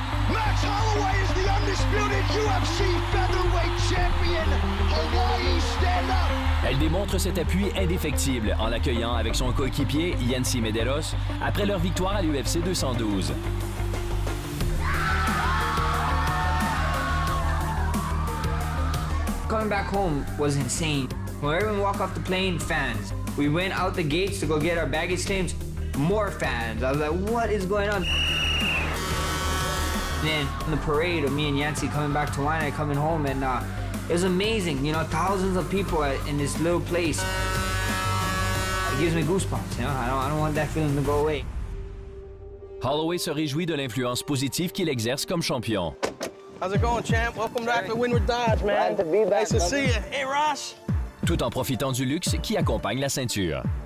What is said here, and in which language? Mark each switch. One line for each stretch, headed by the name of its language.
English: Max Holloway is the undisputed UFC featherweight champion. Hawaii, stand up!
French: Elle démontre cet appui indéfectible en l'accueillant avec son coéquipier Yancy Medeiros après leur victoire à l'UFC 212.
English: Coming back home was insane. When everyone walked off the plane, fans. We went out the gates to go get our baggage claims, more fans. I was like, what is going on? And then the parade of me and Yancy coming back to Hawaii, coming home, and it was amazing. You know, thousands of people in this little place. It gives me goosebumps. You know, I don't want that feeling to go away.
French: Holloway se réjouit de l'influence positive qu'il exerce comme champion.
English: How's it going, champ? Welcome back to Windward Dodge, man. Glad to be back, nice to see you. Hey, Ross.
French: Tout en profitant du luxe qui accompagne la ceinture.